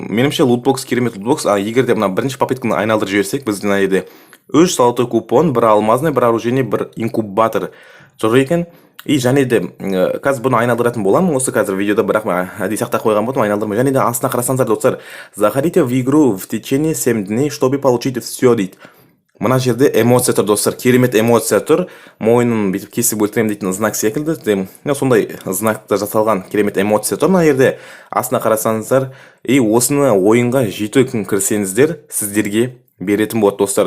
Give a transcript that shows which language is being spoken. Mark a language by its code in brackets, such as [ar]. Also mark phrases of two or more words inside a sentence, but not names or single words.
[kk] Меніңше лутбокс керемет лутбокс. А егер де мына бірінші попытканы айналдырып жіберсек, біз мына жерде 3 [ru] золотой купон, [kk] 1 алмазный, 1 оружейный, 1 инкубатор тұр екен. И және де қазір бұны айналдыратын боламын осы қазір видеода, бірақ әдейі сақтап қойған болдым, айналдырмай. Және де астына қарасаңыздар достар, [ru] заходите в игру в течение 7 дней, чтобы получить все дейді. [kk] Мына жерде эмоция тұр достар, керемет эмоция тұр. Мойнын бүйтіп кесіп өлтірем дейтін знак секілді. Сондай знакта жасалған керемет эмоция тұр мына жерде. Астына қарасаңыздар, и осыны ойынға 7 күн кірсеңіздер, сіздерге беретін болады достар.